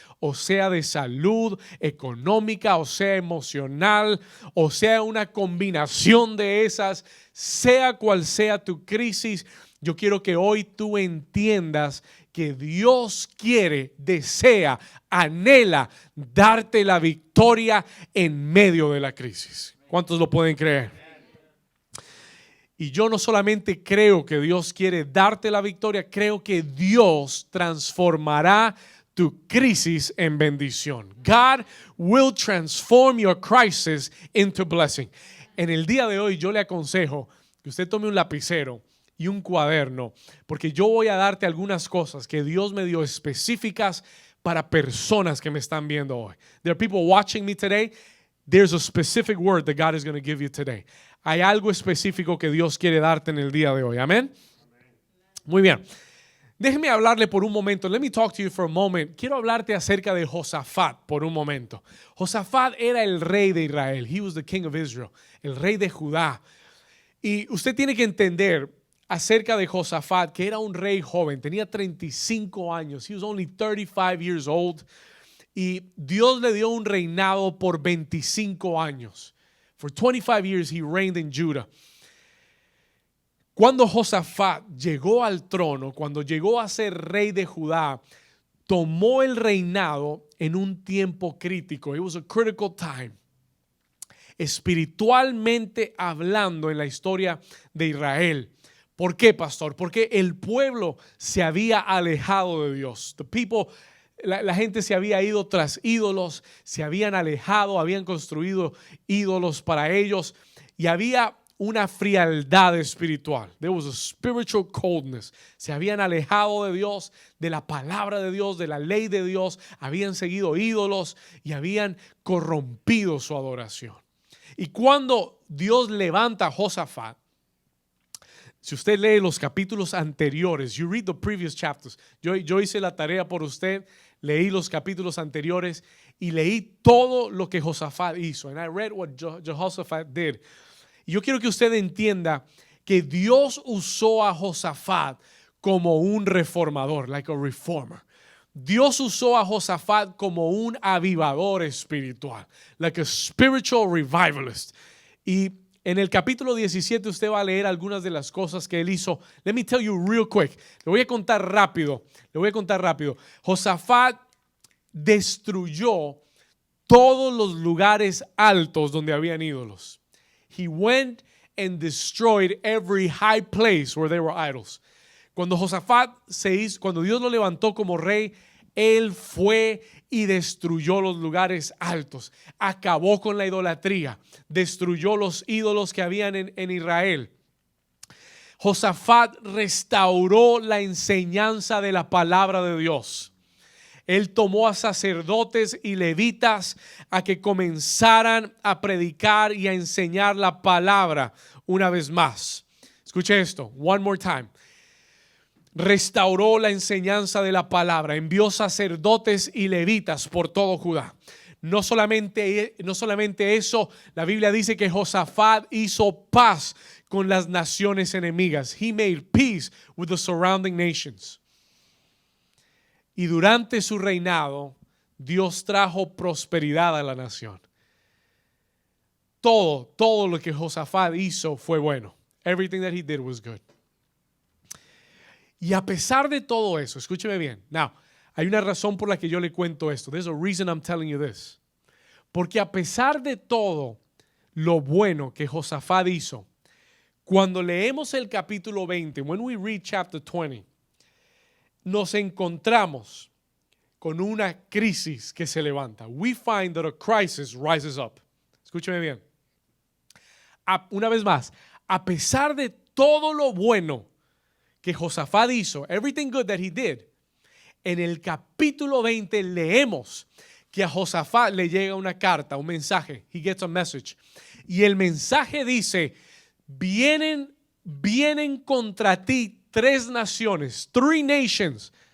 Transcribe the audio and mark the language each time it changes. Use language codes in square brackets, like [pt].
[es] o sea de salud, económica, o sea emocional, o sea una combinación de esas, sea cual sea tu crisis, yo quiero que hoy tú entiendas que Dios quiere, desea, anhela darte la victoria en medio de la crisis. ¿Cuántos lo pueden creer? Y yo no solamente creo que Dios quiere darte la victoria, creo que Dios transformará tu crisis en bendición. [en] God will transform your crisis into blessing. [es] En el día de hoy yo le aconsejo que usted tome un lapicero y un cuaderno, porque yo voy a darte algunas cosas que Dios me dio específicas para personas que me están viendo hoy. [en] There are people watching me today. There's a specific word that God is going to give you today. [es] Hay algo específico que Dios quiere darte en el día de hoy. Amén. Muy bien. Déjeme hablarle por un momento. [en] Let me talk to you for a moment. [es] Quiero hablarte acerca de Josafat por un momento. Josafat era el rey de Israel. [en] He was the king of Israel. [es] El rey de Judá. Y usted tiene que entender acerca de Josafat, que era un rey joven, tenía 35 años. [en] He was only 35 years old. [es] Y Dios le dio un reinado por 25 años. [en] For 25 years he reigned in Judah. [es] Cuando Josafat llegó al trono, cuando llegó a ser rey de Judá, tomó el reinado en un tiempo crítico. [en] It was a critical time. [es] Espiritualmente hablando en la historia de Israel. ¿Por qué, pastor? Porque el pueblo se había alejado de Dios. [en] The people, [es] la gente se había ido tras ídolos, se habían alejado, habían construido ídolos para ellos y había una frialdad espiritual. [en] There was a spiritual coldness. [es] Se habían alejado de Dios, de la palabra de Dios, de la ley de Dios, habían seguido ídolos y habían corrompido su adoración. Y cuando Dios levanta a Josafat, si usted lee los capítulos anteriores, [en] you read the previous chapters. [es] Yo hice la tarea por usted, leí los capítulos anteriores y leí todo lo que Josafat hizo. [en] And I read what Jehoshaphat did. [es] Y yo quiero que usted entienda que Dios usó a Josafat como un reformador, [en] like a reformer. [es] Dios usó a Josafat como un avivador espiritual, [en] like a spiritual revivalist. [es] Y en el capítulo 17 usted va a leer algunas de las cosas que él hizo. [en] Let me tell you real quick. [es] Le voy a contar rápido. Josafat destruyó todos los lugares altos donde habían ídolos. [en] He went and destroyed every high place where there were idols. [es] Cuando cuando Dios lo levantó como rey, él fue y destruyó los lugares altos, acabó con la idolatría, destruyó los ídolos que habían en Israel. Josafat restauró la enseñanza de la palabra de Dios. Él tomó a sacerdotes y levitas a que comenzaran a predicar y a enseñar la palabra una vez más. Escuche esto, [en] one more time. [es] Restauró la enseñanza de la palabra, envió sacerdotes y levitas por todo Judá. No solamente eso, la Biblia dice que Josafat hizo paz con las naciones enemigas. [en] He made peace with the surrounding nations. [es] Y durante su reinado, Dios trajo prosperidad a la nación. Todo lo que Josafat hizo fue bueno. [en] Everything that he did was good. [es] Y a pesar de todo eso, escúcheme bien. Now, hay una razón por la que yo le cuento esto. [en] There's a reason I'm telling you this. [es] Porque a pesar de todo lo bueno que Josafat hizo, cuando leemos el capítulo 20, [en] when we read chapter 20, [es] nos encontramos con una crisis que se levanta. [en] We find that a crisis rises up. [es] Escúcheme bien. Una vez más, a pesar de todo lo bueno que Josafat hizo, [en] everything good that he did, [es] en el capítulo 20 leemos que a Josafat le llega una carta, un mensaje. [en] He gets a message. [es] Y el mensaje dice, vienen contra ti tres naciones, [en] three nations.